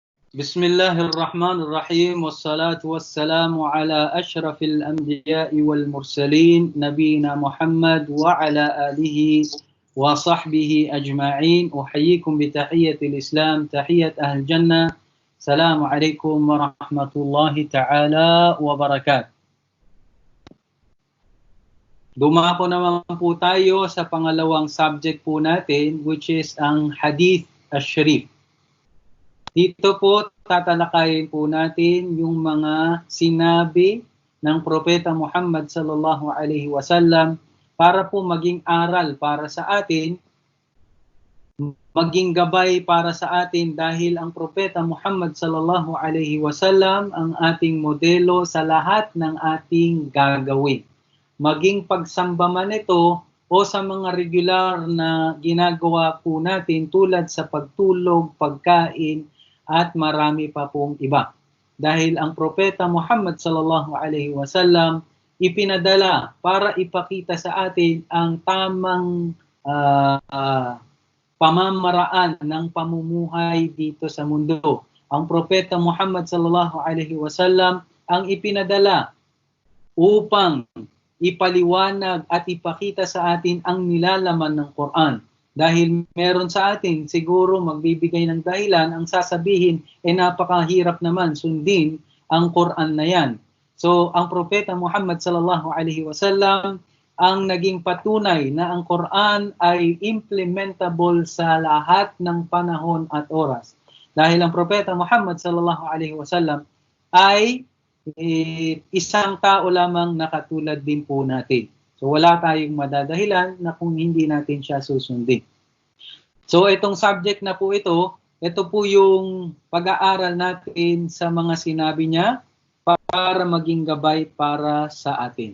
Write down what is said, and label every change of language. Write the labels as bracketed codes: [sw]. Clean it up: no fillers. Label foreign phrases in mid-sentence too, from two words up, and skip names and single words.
[ar] بسم الله الرحمن الرحيم والصلاة والسلام على أشرف الأنبياء والمرسلين نبينا محمد وعلى آله وصحبه أجمعين. أحييكم بتحية الإسلام تحية أهل الجنة. السلام عليكم ورحمة الله تعالى وبركاته. [tl] Dumako naman po tayo sa pangalawang subject po natin, [en] which is [tl] ang Hadith Ash-Sharif. Dito po tatalakayin po natin yung mga sinabi ng Propeta Muhammad [ar] صلى الله عليه وسلم [tl] para po maging aral para sa atin, maging gabay para sa atin, dahil ang Propeta Muhammad [ar] صلى الله عليه وسلم [tl] ang ating modelo sa lahat ng ating gagawin. Maging pagsamba man ito o sa mga regular na ginagawa po natin tulad sa pagtulog, pagkain, at marami pa pong iba. Dahil ang Propeta Muhammad [ar] صلى الله عليه وسلم [tl] ipinadala para ipakita sa atin ang tamang pamamaraan ng pamumuhay dito sa mundo. Ang Propeta Muhammad [ar] صلى الله عليه وسلم [tl] ang ipinadala upang ipaliwanag at ipakita sa atin ang nilalaman ng Quran. Dahil meron sa atin siguro magbibigay ng dahilan, ang sasabihin, napakahirap naman sundin ang Quran na yan. So, ang Propeta Muhammad [ar] صلى الله عليه وسلم [tl] ang naging patunay na ang Quran ay implementable sa lahat ng panahon at oras. Dahil ang Propeta Muhammad [ar] صلى الله عليه وسلم [tl] ay isang tao lamang na katulad din po natin. So wala tayong madadahilan na kung hindi natin siya susundin. So itong subject na po ito po yung pag-aaral natin sa mga sinabi niya para maging gabay para sa atin.